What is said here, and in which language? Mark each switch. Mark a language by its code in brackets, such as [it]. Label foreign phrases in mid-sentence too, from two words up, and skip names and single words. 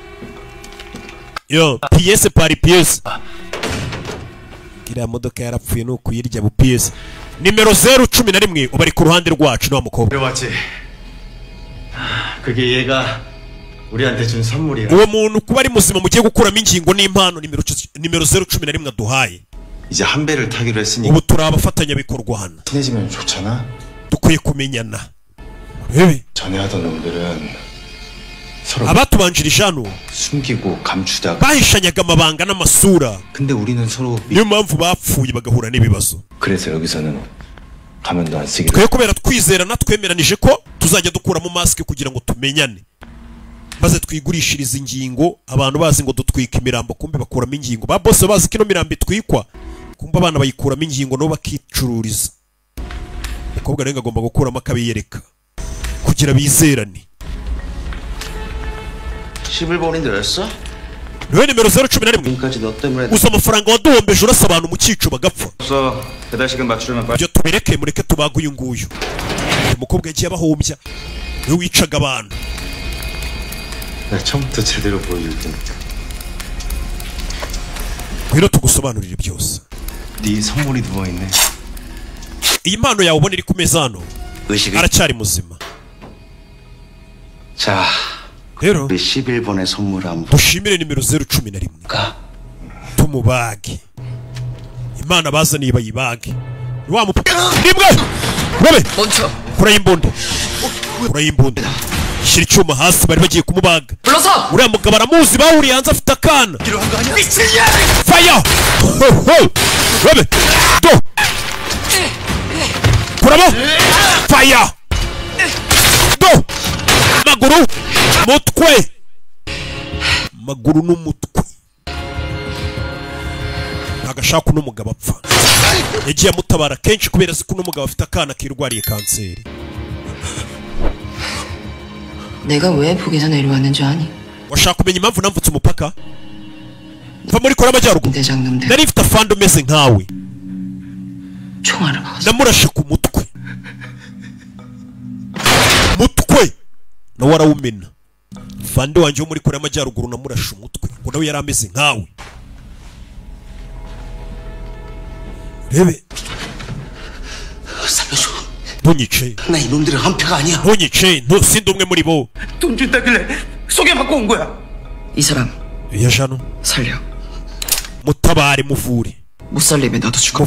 [rw] yo [fr] pièce par pièce [rw] kiriya modoka yarapfuye no kuyirya bu pièce nimero 011 ubari ku ruhande rwacu no mukobwa uwo muntu kuba ari muzima mugiye gukuramo ingingo n'impano nimero 011 aduhaye [ko] 이제 한 배를 타기로 했으니 [rw] ubu turabafatanya bikorwa hano [ko] 친해지면 좋잖아. [rw] dukwiye kumenyana rebe [ko] 전에 하던 놈들은 서로 [rw] abatubanjirije hano [ko] 숨기고 감추다가 [rw] bahishanyaga amabanga n'amasura [ko] 근데 우리는 서로 [rw] niyo mpamvu bapfuye bagahura n'ibibazo [ko] 그래서 여기서는 가면도 안 쓰기로 [rw] twe kubera twizerana twemeranije ko tuzajya dukuramo mask kugira ngo tumenyane maze twigurishiriza ingingo abantu bazi ngo dutwika imirambo kumbe bakuramo ingingo ba boss bazi kino mirambo itwikwa kumbe abana bayikuramo ingingo no bakicururiza umukobwa renga agomba gukuramo akabiyereka kugira bizerane [ko] 11번인데 였어? [rw] niwe nimero 011 uza amafaranga waduhombeje urasa abantu mu cyico bagapfa [ko] 배달 시간 맞추려면 빨리 [rw] ibyo tubireke mureke tubaga uyu nguyu umukobwa yagiye abahombya niwe wicaga abantu [ko] 나 처음부터 제대로 보여줄 테니까 [rw] rero tugusobanurire byose [ko] 네 선물이 누워있네 [rw] iyi mpano yawe ubona iri ku meza hano aracyari muzima [ko] 자 [rw] rero [ko] 우리 11번의 선물 한번 [rw] dushimire nimero 011 tumubage imana bazaniye bayibage wa mupaka nibwe urabe [ko] 멈춰. [rw] urayimbunda shira icyuma hasi bari bagiye kumubaga [ko] 불러서. [rw] uriya mugabo aramuzi bahuriye hanze afite akana fire urabe do kuramo fire do maguru n'umutwe agashaka uno mugabo apfa yagiye amutabara kenshi kubera ko uno mugabo afite akana kirwariye kanseri [ko] 내가 왜 북에서 내려왔는 줄 아니? [rw] washaka kumenya impamvu namvutse umupaka mva muri Korea y'Amajyaruguru [ko] 대장놈들 [rw] nari mfite afande umeze nkawe [ko] 총알을 먹었어. [rw] namurashe ku mutwe nawe arawumena fande wanjye wo muri Korea y'Amajyaruguru namurashe umutwe ngo nawe yari ameze nkawe rebe ntunyice [ko] 나 이놈들은 한패가 아니야. [rw] ntunyice sindi umwe muri bo [ko] 돈 준다길래 소개받고 온 거야. 이 사람 yajano 살려. [rw] mutabare muvure [ko] 못 살리면 나도 죽어.